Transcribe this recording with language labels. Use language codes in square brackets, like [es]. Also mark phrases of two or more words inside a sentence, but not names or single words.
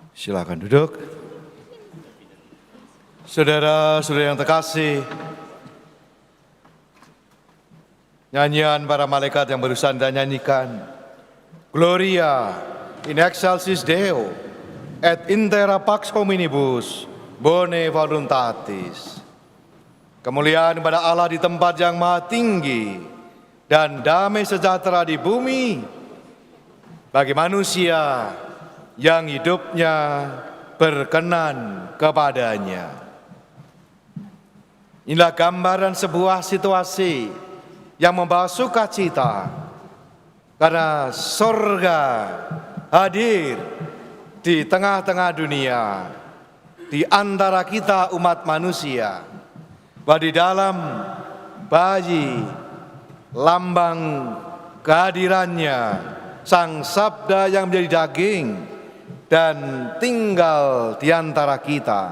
[id] Silakan duduk. Saudara-saudara yang terkasih, nyanyian para malaikat yang barusan Anda nyanyikan, [la] Gloria in excelsis Deo et intera pax hominibus bone voluntatis. [id] Kemuliaan kepada Allah di tempat yang maha tinggi dan damai sejahtera di bumi bagi manusia yang hidupnya berkenan kepadanya. Inilah gambaran sebuah situasi yang membawa sukacita karena surga hadir di tengah-tengah dunia, di antara kita umat manusia, bahwa di dalam bayi lambang kehadirannya Sang Sabda yang menjadi daging dan tinggal di antara kita.